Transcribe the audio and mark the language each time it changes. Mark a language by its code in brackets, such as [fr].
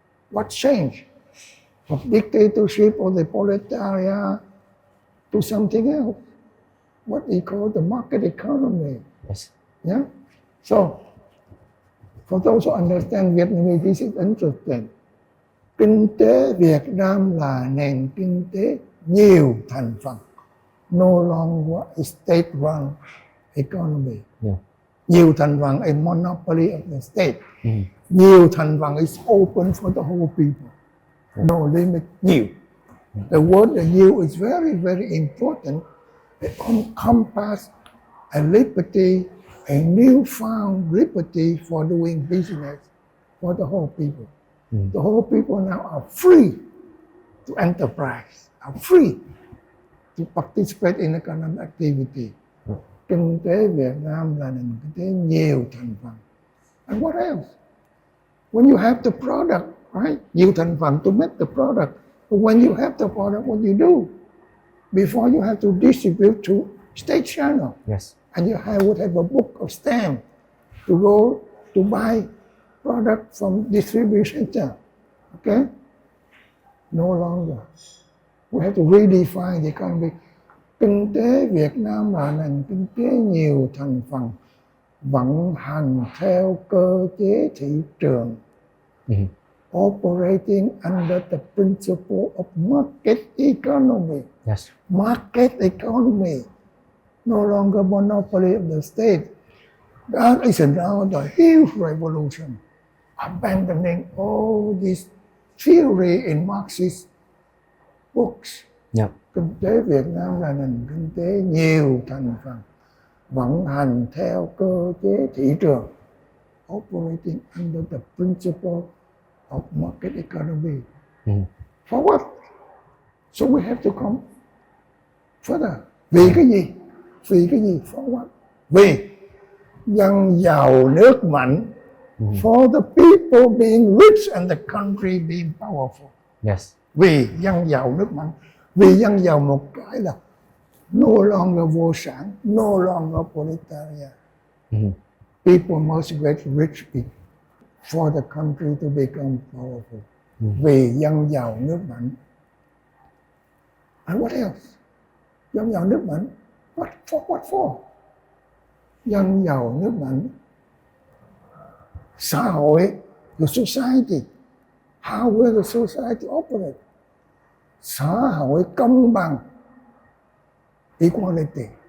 [en] What changed from dictatorship or the proletariat to something else? What they call the market economy. Yes. Yeah? So, for those who understand Vietnamese, this is interesting. [vi] Kinh tế Việt Nam là nền kinh tế nhiều thành phần, [en] no longer a state-run economy. [vi] Nhiều thành phần [en] a monopoly of the state. [vi] Nhiều thành phần [en] is open for the whole people. No limit, nhiều. The word the nhiều is very, very important. It encompasses a liberty, a newfound liberty for doing business for the whole people. The whole people now are free to enterprise, are free to participate in economic activity. [vi] Kinh tế Việt Nam là nền kinh tế nhiều thành phần. [en] And what else? When you have the product, right? [vi] Nhiều thành phần [en] to make the product. But when you have the product, what you do? Before you have to distribute to state channel. Yes. And you would have a book of stamp to go to buy product from distribution center. Okay? No longer. We have to redefine the economy. [vi] Kinh tế Việt Nam là nền kinh tế nhiều thành phần, vận hành theo cơ chế thị trường, [en] operating under the principle of market economy. Yes. Market economy, no longer monopoly of the state. That is now the huge revolution, abandoning all this theory in Marxist books. [vi] Kinh tế Việt Nam là nền kinh tế nhiều thành phần, vận hành theo cơ chế thị trường, [en] operating under the principle of market economy. For what? So we have to come further. [vi] Vì cái gì? Vì cái gì? [en] For what? [vi] Vì dân giàu nước mạnh. [en] For the people being rich and the country being powerful. Yes. [vi] Vì dân giàu nước mạnh. Vì dân giàu một cái là [en] no longer [vi] vô sản, [en] no longer proletariat. People must get rich for the country to become powerful. [vi] Vì dân giàu nước mạnh. [en] And what else? [vi] Dân giàu nước mạnh. [en] What for? [vi] Dân giàu nước mạnh. Xã hội, [en] the society. How will the society operate? [vi] Xã hội công bằng, equality.